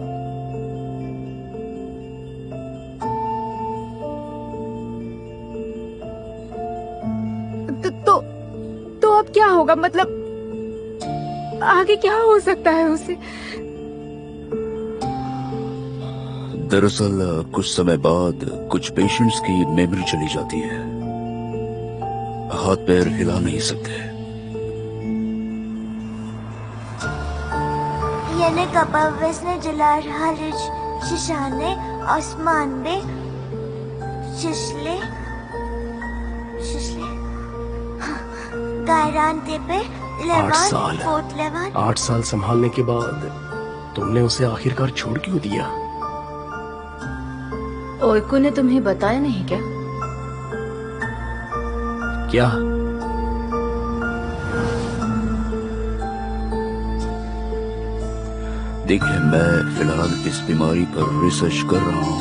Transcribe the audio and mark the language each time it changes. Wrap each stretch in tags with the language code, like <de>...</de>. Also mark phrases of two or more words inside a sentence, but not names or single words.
<hi>तो अब क्या होगा? मतलब आगे क्या हो सकता है उसे? दरअसल कुछ समय बाद कुछ पेशेंट्स की मेमोरी चली जाती है, हाथ पैर हिला नहीं सकते।</hi> <tr>Yine kapavesneciler hariç Şişhane, Osman Bey, Şişli, Gayrantepe, Levan,</tr> <hi>साल। Fort Levan. 8 साल संभालने के बाद तुमने उसे आखिरकार छोड़ क्यों दिया? ओइको ने तुम्हें बताया नहीं क्या? क्या? देखिए, मैं फिलहाल इस बीमारी पर रिसर्च कर रहा हूँ।</hi>